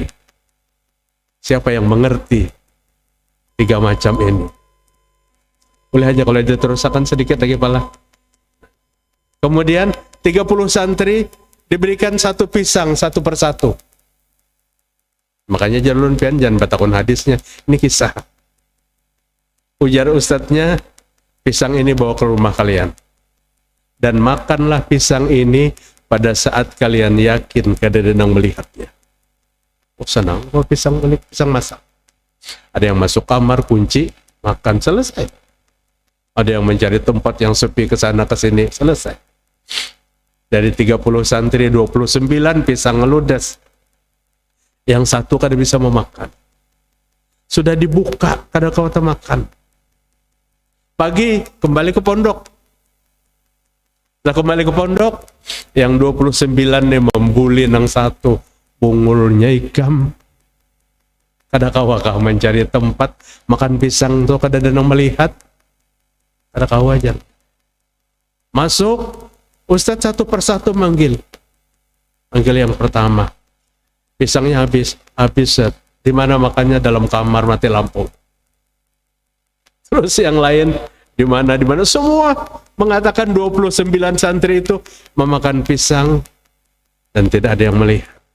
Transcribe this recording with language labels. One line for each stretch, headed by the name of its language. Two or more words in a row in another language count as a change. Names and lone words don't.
Indonesian: Siapa yang mengerti 3 macam ini?
Banjar: Boleh aja kalau diteruskan sedikit lagi pala.
Indonesian: Kemudian 30 santri diberikan 1 pisang 1 persatu.
Banjar: Makanya jalun pian jangan batakun hadisnya. Ini kisah.
Indonesian: Ujar ustadznya, pisang ini bawa ke rumah kalian. Dan makanlah pisang ini pada saat kalian yakin kadang-kadang melihatnya. Oh senang, oh pisang masak. Ada yang masuk kamar, kunci, makan, selesai. Ada yang mencari tempat yang sepi ke sana ke sini, selesai. Dari 30 santri, 29 pisang ngeludas.
Banjar: Yang 1 kada bisa memakan. Sudah dibuka, kada kau makan.
Indonesian: Pagi, kembali ke pondok.
Banjar: Setelah kembali ke pondok, yang 29 nih membuli nang 1. Bungulnya ikam. Kada kawakah mencari tempat makan pisang tuh kada ada yang melihat. Kada kawa aja.
Indonesian: Masuk, ustadz 1 persatu manggil. Manggil yang pertama. Pisangnya habis. Di mana makannya? Dalam kamar mati lampu. Terus yang lain di mana semua mengatakan 29 santri itu memakan pisang dan tidak ada yang melihat.